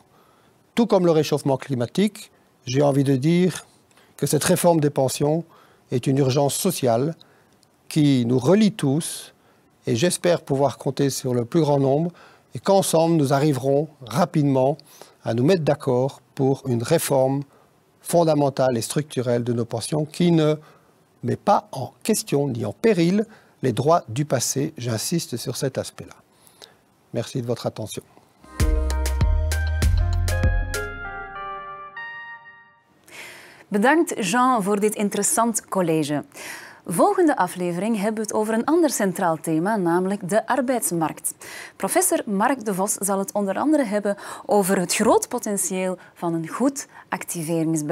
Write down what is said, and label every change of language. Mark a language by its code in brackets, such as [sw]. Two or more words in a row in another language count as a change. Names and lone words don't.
[fr] Tout comme le réchauffement climatique, j'ai envie de dire que cette réforme des pensions est une urgence sociale qui nous relie tous et j'espère pouvoir compter sur le plus grand nombre et qu'ensemble nous arriverons rapidement à nous mettre d'accord pour une réforme fondamentale et structurelle de nos pensions qui ne met pas en question ni en péril les droits du passé. J'insiste sur cet aspect-là. Merci de votre attention. [nl] Bedankt Jean voor dit interessant college. Volgende aflevering hebben we het over een ander centraal thema, namelijk de arbeidsmarkt. Professor Mark de Vos zal het onder andere hebben over het groot potentieel van een goed activeringsbeleid.